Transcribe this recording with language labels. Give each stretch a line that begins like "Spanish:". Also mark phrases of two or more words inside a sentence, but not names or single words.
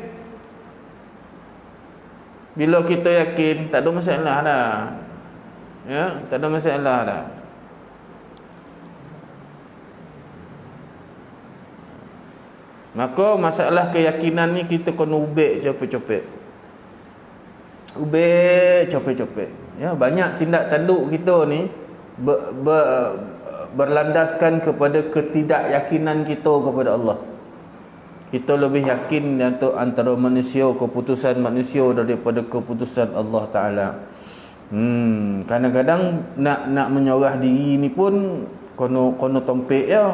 Malay: Bila kita yakin, tak ada masalah dah. Ya, tak ada masalah dah. Maka masalah keyakinan ni kita kena ubek cepet-cepet. Ubek cepet-cepet. Ya, banyak tindak tanduk kita ni berlandaskan kepada ketidakyakinan kita kepada Allah. Kita lebih yakin antara manusia, keputusan manusia daripada keputusan Allah Ta'ala. Kadang-kadang nak menyerah diri ni pun kono tompek ya.